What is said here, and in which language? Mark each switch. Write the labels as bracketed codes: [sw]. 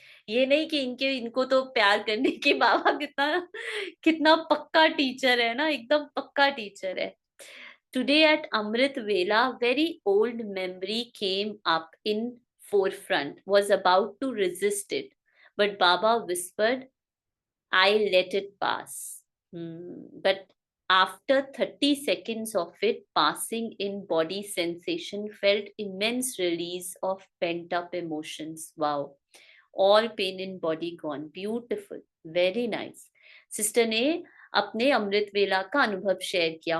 [hi] ये नहीं कि इनको तो प्यार करने के, बाबा कितना कितना पक्का टीचर है ना, एकदम पक्का टीचर है। [en] Today at amrit vela very old memory came up in forefront, was about to resist it, but Baba whispered, I'll let it pass. But after 30 seconds of it passing in, body sensation felt immense release of pent up emotions. Wow. All pain in body gone. Beautiful. Very nice. [hi] Sister ने अपने अमृत वेला का अनुभव share किया.